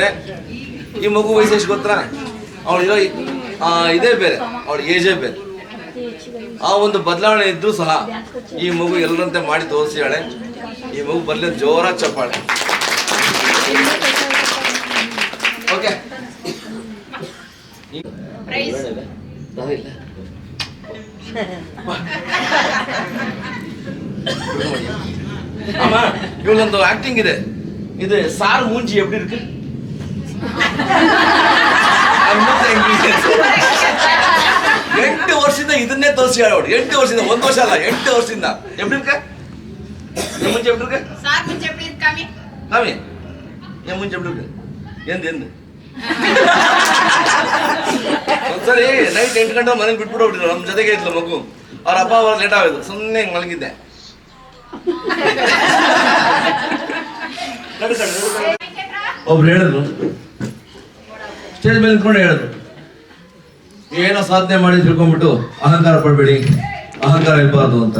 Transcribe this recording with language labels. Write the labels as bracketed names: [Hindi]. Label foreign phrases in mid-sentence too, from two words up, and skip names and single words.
[Kannada] ಈ ಮಗು ವಯಸ್ಸು ಎಷ್ಟು ಗೊತ್ತಾ? ಅವಳಿರೋ ಇದೇ ಬೇರೆ, ಅವಳ ಏಜೇ ಬೇರೆ. ಆ ಒಂದು ಬದಲಾವಣೆ ಇದ್ರೂ ಸಹ ಈ ಮಗು ಎಲ್ಲರಂತೆ ಮಾಡಿ ತೋರಿಸಿದಾಳೆ. ಈ ಮಗು ಬರ್ಲಿ ಜೋರಾಗಿ ಚಪ್ಪಾಳೆ. ಓಕೆ, [Tamil] ஆமா இவ்வளவு ஆக்டிங் இது இது சார் மூஞ்சி எப்படி இருக்கு? [Kannada] ಎಂಟು ವರ್ಷದಿಂದ ಇದನ್ನೇ ತೋರಿಸಿ ಹೇಳೋಡು. 8 ವರ್ಷದಿಂದ, 1 ವರ್ಷ ಅಲ್ಲ, 8 ವರ್ಷದಿಂದ [Tamil] எப்படி இருக்க? என் மூஞ்சி எப்படி இருக்கு? சார் மூஞ்சி எப்படி இருக்கு? காமி காமி, என் மூஞ்சி எப்படி இருக்கு? [Kannada] ಎಂದು ಒಂದ್ಸರಿ ನೈಟ್ 8 ಗಂಟೆ ಮನೇಲಿ ಬಿಟ್ಬಿಟ್ಟು ಹೋಗ್ಬಿಟ್ಟಿದ್ರು. ನಮ್ಮ ಜೊತೆಗೆ ಇದ್ಲು ಮಗು. ಅವ್ರ ಅಪ್ಪ ಅವ್ರ ಲೇಟ್ ಆಗೋದು, ಸುಮ್ಮನೆ ಹಿಂಗೆ ಮಲಗಿದ್ದೆ. ಒಬ್ರು ಹೇಳಿದ್ರು, ಸ್ಟೇಜ್ ಮೇಲೆ ನಿಂತ್ಕೊಂಡು ಹೇಳಿದ್ರು, ಏನೋ ಸಾಧನೆ ಮಾಡಿ ತಿಳ್ಕೊಂಡ್ಬಿಟ್ಟು ಅಹಂಕಾರ ಪಡಬೇಡಿ, ಅಹಂಕಾರ ಇರಬಾರ್ದು ಅಂತ.